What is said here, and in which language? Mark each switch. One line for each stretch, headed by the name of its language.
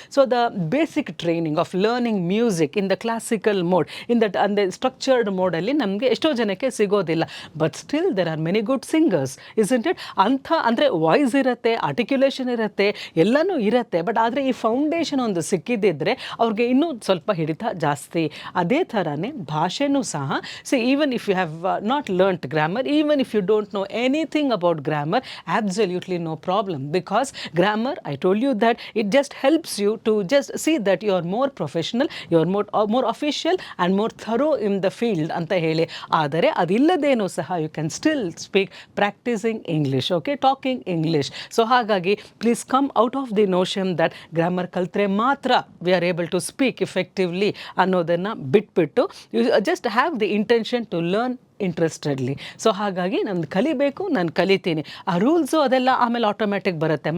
English: so the basic training of learning music in the classical mode, in that
Kannada: ಅಂದರೆ structured ಮೋಡಲ್ಲಿ ನಮಗೆ ಎಷ್ಟೋ ಜನಕ್ಕೆ ಸಿಗೋದಿಲ್ಲ.
English: But still there are many good singers, isn't it?
Kannada: ಅಂಥ ಅಂದರೆ voice ಇರುತ್ತೆ, ಆರ್ಟಿಕ್ಯುಲೇಷನ್ ಇರುತ್ತೆ, ಎಲ್ಲನೂ ಇರುತ್ತೆ. ಬಟ್ ಆದರೆ ಈ ಫೌಂಡೇಶನ್ ಒಂದು ಸಿಕ್ಕಿದ್ದಿದ್ರೆ ಅವ್ರಿಗೆ ಇನ್ನೂ ಸ್ವಲ್ಪ ಹಿಡಿತ ಜಾಸ್ತಿ. ಅದೇ ಥರನೇ ಭಾಷೆನೂ ಸಹ
English: even if you have not learned grammar, even if you don't know anything about grammar, absolutely no problem, because grammar, I told you that it just helps you to just see that you are more professional, you are more official and more thorough in the field
Kannada: ಅಂತ ಹೇಳಿ. ಆದರೆ ಅದಿಲ್ಲದೇನೂ ಸಹ
English: you can still speak practicing English, okay, talking English. So ಹಾಗಾಗಿ please come out of the notion that grammar
Kannada: ಕಲ್ತ್ರೆ ಮಾತ್ರ
English: we are able to speak effectively
Kannada: ಅನ್ನೋದನ್ನು ಬಿಟ್ಬಿಟ್ಟು
English: You just have the intention to learn interestedly.
Kannada: So ಹಾಗಾಗಿ ನಾನು ಕಲಿಬೇಕು, ನಾನು ಕಲಿತೀನಿ. ಆ ರೂಲ್ಸು ಅದೆಲ್ಲ ಆಮೇಲೆ ಆಟೋಮ್ಯಾಟಿಕ್ ಬರುತ್ತೆ.